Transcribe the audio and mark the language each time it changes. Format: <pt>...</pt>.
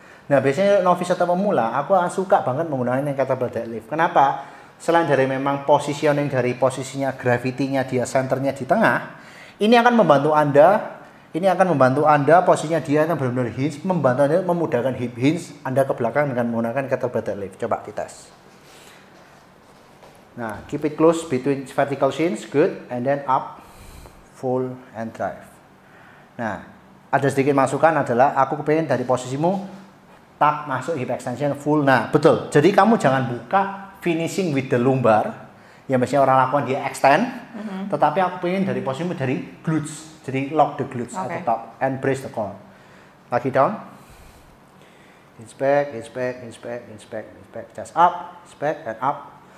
<id>Nah, biasanya novice atau pemula, aku suka banget menggunakan yang kettlebell deadlift. Kenapa? Selain dari memang positioning dari posisinya, gravity-nya dia, centernya di tengah, ini akan membantu Anda, posisinya dia yang benar-benar hinge, membantu Anda memudahkan hip hinge Anda ke belakang dengan menggunakan kettlebell deadlift. Coba dites.</id> <en>Nah, keep it close between vertical shins, good, and then up. full and drive.</en> <id>Nah, ada sedikit masukan adalah aku kepengen dari posisimu tak masuk hip extension full. Nah, betul. Jadi kamu jangan buka</id> <en>finishing with the lumbar.</en> <id>Yang biasanya orang lakukan dia extend. Tetapi aku pengen dari posisimu dari glutes. Jadi</id> <en>lock the glutes at the top and brace the core.</en> <id>Lagi</id> <en>down. Hinge back, hinge back, hinge back, hinge back, hinge back. Just up, hinge back and up.</en>